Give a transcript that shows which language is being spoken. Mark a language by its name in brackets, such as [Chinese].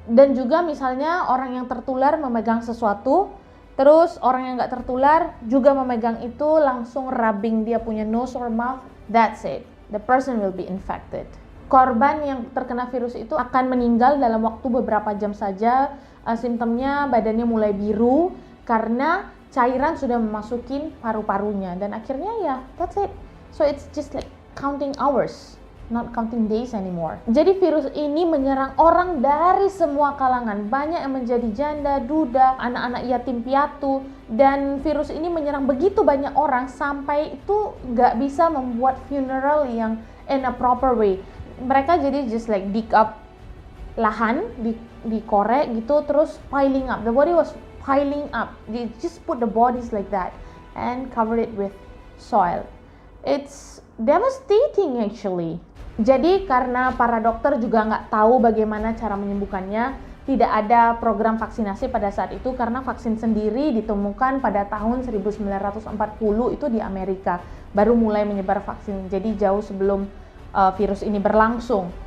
[Indonesian] Dan juga misalnya orang yang tertular memegang sesuatu, terus orang yang nggak tertular juga memegang itu, langsung rubbing dia punya [English] nose or mouth, that's it, the person will be infected. [Indonesian] Korban yang terkena virus itu akan meninggal dalam waktu beberapa jam saja. Simptomnya badannya mulai biru karena cairan sudah memasukin paru-parunya, dan akhirnya ya [English] that's it. So it's just like counting hours, not counting days anymore. [Indonesian] Jadi virus ini menyerang orang dari semua kalangan, banyak yang menjadi janda, duda, anak-anak yatim piatu, dan virus ini menyerang begitu banyak orang sampai itu nggak bisa membuat funeral yang [English] in a proper way. [Indonesian] Mereka jadi [English] just like dig up [Indonesian] lahan, dikorek gitu, terus [English] piling up. The body was piling up. They just put the bodies like that and cover it with soil. It's devastating actually. [Indonesian] Jadi karena para dokter juga nggak tahu bagaimana cara menyembuhkannya, tidak ada program vaksinasi pada saat itu karena vaksin sendiri ditemukan pada tahun 1940 itu di Amerika. Baru mulai menyebar vaksin, jadi jauh sebelum virus ini berlangsung.